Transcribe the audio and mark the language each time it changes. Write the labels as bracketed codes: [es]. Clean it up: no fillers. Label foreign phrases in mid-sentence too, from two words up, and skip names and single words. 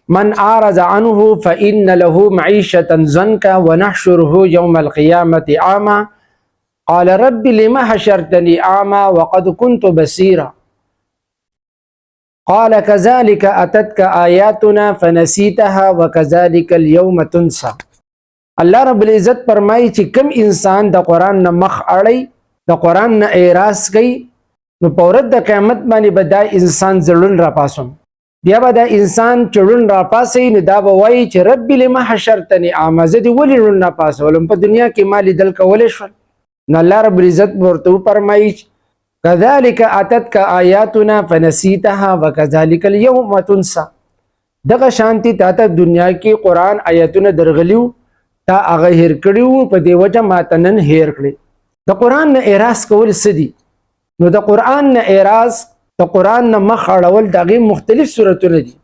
[ar] من اعرض عنه فان له معيشة ضنكا ونحشره يوم القيامة اعمى قال رب لما حشرتني اعمى وقد كنت بصيرا قال كذلك اتتك آياتنا فنسيتها وكذلك اليوم تنسى. [ps] الله رب العزت فرمایي چې کوم انسان د قران نه مخ اړي، د قران نه اعراض کوي، نو په ورځ د قیامت باندې به دا انسان ځړون را پاسوم. بیا به دا انسان چړون را پاسي، نو دا به وایي چې [ar] رب لما حشرتني اعمى، [ps] زه دې ولې ړوند را پاسولم، په دنیا کې ما لیدل کولی شول. نو الله رب العزت ورته وفرمایي [ar] كذلك اتتك آیاتنا فنسیتها وكذلك اليوم تنسى. [ps] دغه شانتي تا ته دنیا کې قران آیاتونه درغلیو، تا هغه هیر کړیو، په دی وجه ماته نن هیر کړی. د قران نه اعراض کول څه دي؟ نو د قران نه اعراض، د قران نه مخ اړول دغه مختلف صورتونه دي.